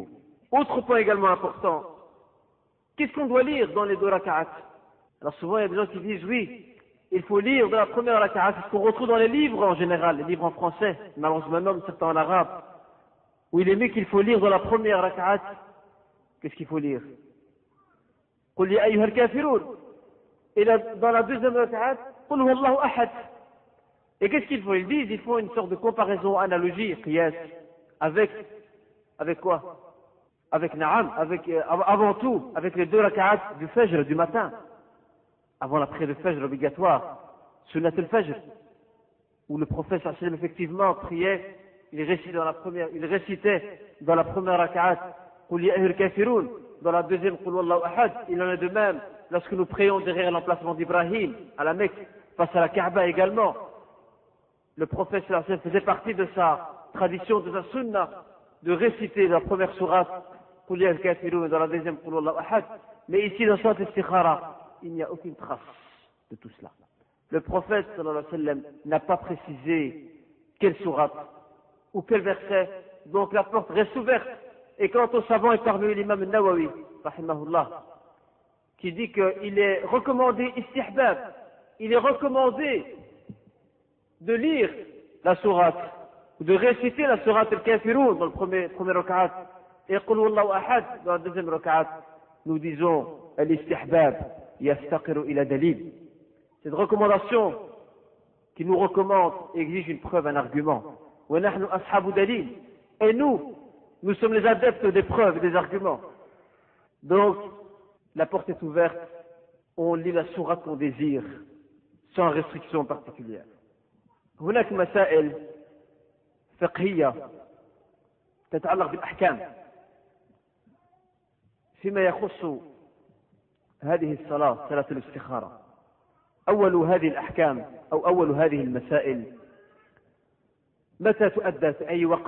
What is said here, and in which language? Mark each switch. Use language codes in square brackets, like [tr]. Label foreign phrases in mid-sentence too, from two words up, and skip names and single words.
[fr] Autre point également important, qu'est-ce qu'on doit lire dans les 2 rak'at? Alors souvent il y a des gens qui disent oui, il faut lire dans la première rak'at, c'est ce qu'on retrouve dans les livres en général, les livres en français, malheureusement même certains en arabe, où il est mis qu'il faut lire dans la première rak'at. Qu'est-ce qu'il faut lire? [ar] قل يا أيها الكافرون. [fr] Et dans la deuxième rak'at, [ar] قل هو الله أحد. [fr] Et qu'est-ce qu'ils font? Ils disent, ils font une sorte de comparaison, analogie, qiyas, avec quoi? Avec Na'am, avant tout, avec les 2 rak'at du Fajr, du matin, avant la prière de Fajr obligatoire, [ar] سنة الفجر, [fr] où le prophète sallam effectivement priait, il récitait dans la première rak'at, [ar] قل يا أيها الكافرون, [fr] dans la deuxième, [ar] قل هو الله أحد. [fr] Il en est de même lorsque nous prions derrière l'emplacement d'Ibrahim, à la Mecque, face à la Kaaba également. Le prophète [ar] صلى الله عليه وسلم [fr] faisait partie de sa tradition, de sa sunna, de réciter la première sourate, [ar] قل يا الكافرون, [fr] et dans la deuxième, [ar] قل هو الله أحد. [fr] Mais ici, dans sourate al-Istikhara, il n'y a aucune trace de tout cela. Le prophète [ar] صلى الله عليه وسلم [fr] n'a pas précisé quelle sourate ou quel verset, donc la porte reste ouverte. Et quant au savant et parmi l'imam al-Nawawi, rahimahullah, qui dit qu'il est recommandé istihbab, il est recommandé de lire la sourate, ou de réciter la sourate al-Kafirun dans le premier rak'at, et [ar] قل هو الله أحد [fr] dans la deuxième rak'at. [ar] Nous disons الاستحباب يستقر إلى دليل. [fr] Cette recommandation qui nous recommande exige une preuve, un argument. [ar] ونحن أصحاب دليل. [fr] Et nous sommes les adeptes des preuves et des arguments. Donc, la porte est ouverte, on lit la sourate qu'on désire, sans restriction particulière. [ar] هناك مسائل فقهية تتعلق بالأحكام فيما يخص هذه الصلاة، صلاة الاستخارة. أول هذه الأحكام أو أول هذه المسائل متى تؤدى في أي وقت؟